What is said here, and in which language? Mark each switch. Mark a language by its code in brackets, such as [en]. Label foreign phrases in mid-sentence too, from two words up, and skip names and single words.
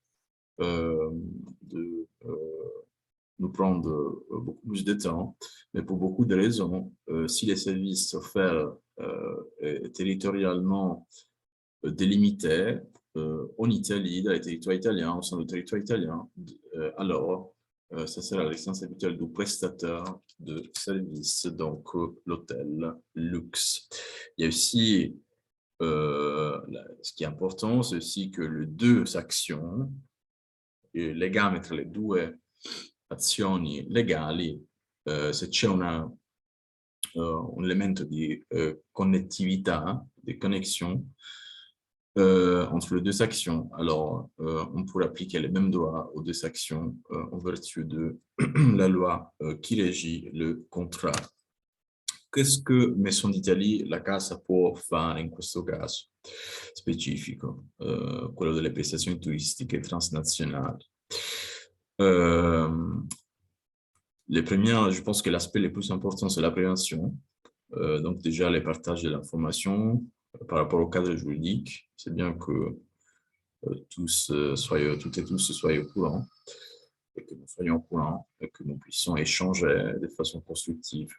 [fr] nous prendre beaucoup plus de temps, mais pour beaucoup de raisons, si les services offerts territorialement délimités en Italie, dans les territoires italiens, au sein du territoire italien, alors ça sera la licence habituelle du prestataire de services, donc l'hôtel Lux. Il y a aussi, ce qui est important, c'est aussi que les deux actions, [it] il legame tra le due azioni legali, se c'è un elemento di connettività, [fr] di connexion entre les deux actions, alors on pourrait appliquer les mêmes droits aux deux actions en vertu de la loi qui régit le contrat. Qu'est-ce que [it] Maison d'Italie, la casa, può fare in questo caso specifico, quello delle prestazioni turistiche transnazionali? [fr] Les premières, je pense que l'aspect le plus important, c'est la prévention. Donc déjà, les partages de l'information par rapport au cadre juridique. C'est bien que toutes et tous soient au courant, et que nous soyons au courant, et que nous puissions échanger de façon constructive.